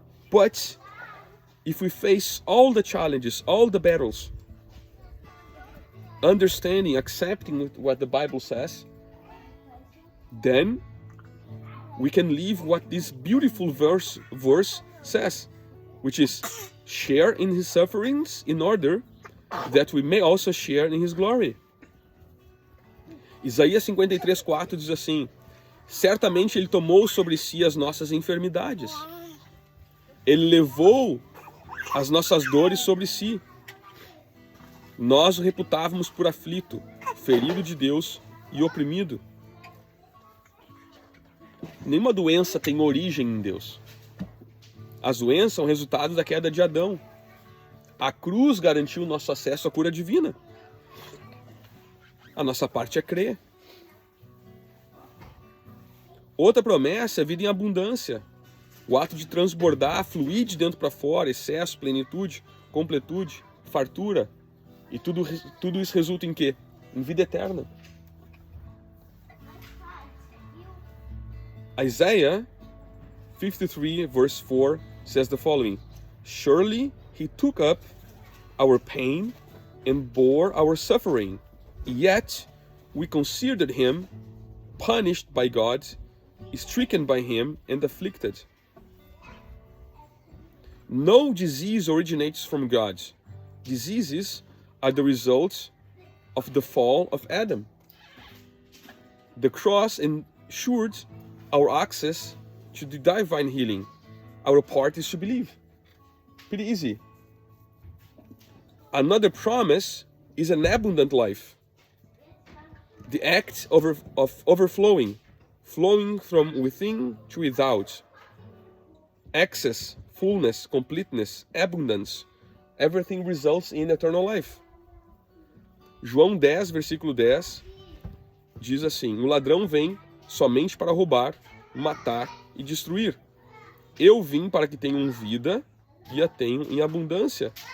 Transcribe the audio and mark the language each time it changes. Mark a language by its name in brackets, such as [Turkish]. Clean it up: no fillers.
[English] But if we face all the challenges, all the battles, understanding, accepting what the Bible says, then we can live what this beautiful verse says, which is share in his sufferings in order that we may also share in his glory. [Portuguese] Isaías 53:4 diz assim: certamente ele tomou sobre si as nossas enfermidades. Ele levou as nossas dores sobre si. Nós o reputávamos por aflito, ferido de Deus e oprimido. Nenhuma doença tem origem em Deus. As doenças são resultado da queda de Adão. A cruz garantiu o nosso acesso à cura divina. A nossa parte é crer. Outra promessa é vida em abundância. O ato de transbordar, fluir de dentro para fora, excesso, plenitude, completude, fartura. E tudo isso resulta em quê? Em vida eterna. [English] Isaiah 53 verse 4 says the following: surely he took up our pain and bore our suffering, yet we considered him punished by God, stricken by him and afflicted. No disease originates from God. Diseases are the result of the fall of Adam. The cross ensured our access to the divine healing. Our part is to believe. Pretty easy. Another promise is an abundant life. The act of overflowing, flowing from within to without. Excess, fullness, completeness, abundance. Everything results in eternal life. [Portuguese] João 10, versículo 10, diz assim: o ladrão vem somente para roubar, matar e destruir. Eu vim para que tenham vida e a tenham em abundância.